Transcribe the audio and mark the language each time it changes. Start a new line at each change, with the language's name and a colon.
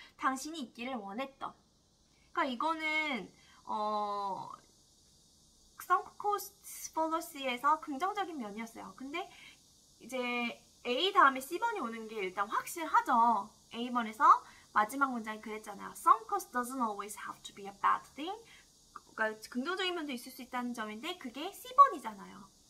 Korean: 당신이 있기를 원했던. 그러니까 이거는 sunk cost fallacy에서 긍정적인 면이었어요. 근데 이제 A 다음에 C번이 오는 게 일단 확실하죠. A번에서 마지막 문장이 그랬잖아요.
English: Sunk cost doesn't always have to be a bad thing.
Korean: 그러니까 긍정적인 면도 있을 수 있다는 점인데 그게 C번이잖아요.